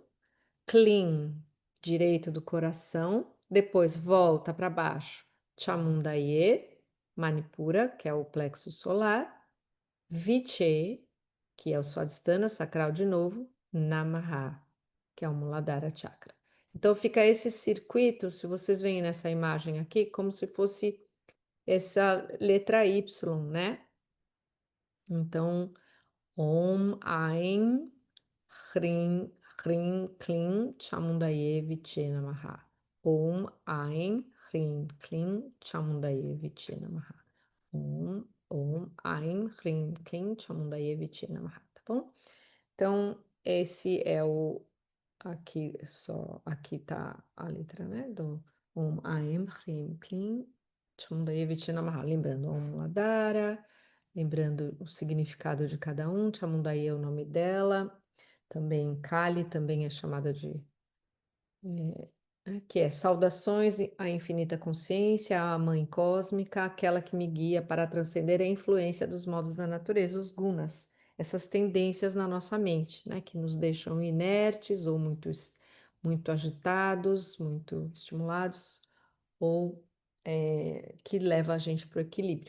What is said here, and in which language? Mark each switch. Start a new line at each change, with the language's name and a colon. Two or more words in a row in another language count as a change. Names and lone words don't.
Portuguese: Clean, direito do coração, depois volta para baixo, Chamundaye, Manipura, que é o plexo solar, Viche, que é o Swadhisthana sacral de novo, Namaha, que é o Muladhara Chakra. Então fica esse circuito, se vocês veem nessa imagem aqui, como se fosse essa letra Y, né? Então,
Sanskrit: Om, Ain, Hrim, Hrim, Klim, Chamundaye, Viche Namaha. Om, Aim, Hrim, Klim, Chamundaye, Viche Namaha. Om, Aim, Hrim, Klim, Chamundaye, Viche Namaha.
Portuguese: Tá bom? Então, esse é o. Aqui só. Aqui tá a letra, né?
Sanskrit: Do Om, Aim, Hrim, Klim, Chamundaye, Viche Namaha.
Portuguese: Lembrando, Om Ladara. Lembrando o significado de cada um. Chamundaye é o nome dela. Também Kali também é chamada de que é saudações à infinita consciência, à mãe cósmica, aquela que me guia para transcender a influência dos modos da natureza, os gunas, essas tendências na nossa mente, né, que nos deixam inertes ou muito agitados, muito estimulados, ou que leva a gente para o equilíbrio.